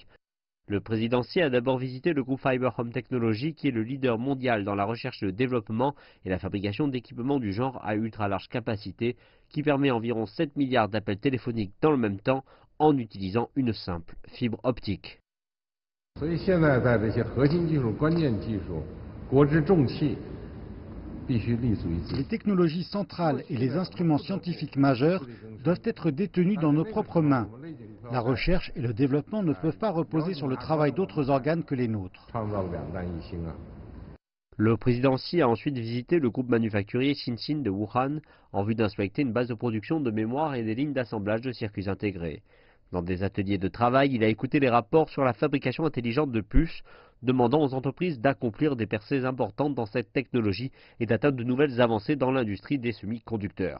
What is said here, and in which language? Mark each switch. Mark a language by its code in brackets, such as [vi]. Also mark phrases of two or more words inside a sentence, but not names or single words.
[fr] Le président Xi a d'abord visité le groupe Fiber Home Technology, qui est le leader mondial dans la recherche et le développement et la fabrication d'équipements du genre à ultra large capacité, qui permet environ 7 milliards d'appels téléphoniques dans le même temps en utilisant une simple fibre optique. [zh] 所以现在在这些核心技术、关键技术、国之重器，必须立足于自己。 [fr] Les technologies centrales et les instruments scientifiques majeurs doivent être détenus dans nos propres mains. La recherche et le développement ne peuvent pas reposer sur le travail d'autres organes que les nôtres. [zh] 创造两弹一星啊！ [fr] Le président Xi a ensuite visité le groupe manufacturier Xinxin de Wuhan en vue d'inspecter une base de production de mémoire et des lignes d'assemblage de circuits intégrés. Dans des ateliers de travail, il a écouté les rapports sur la fabrication intelligente de puces, demandant aux entreprises d'accomplir des percées importantes dans cette technologie et d'atteindre de nouvelles avancées dans l'industrie des semi-conducteurs.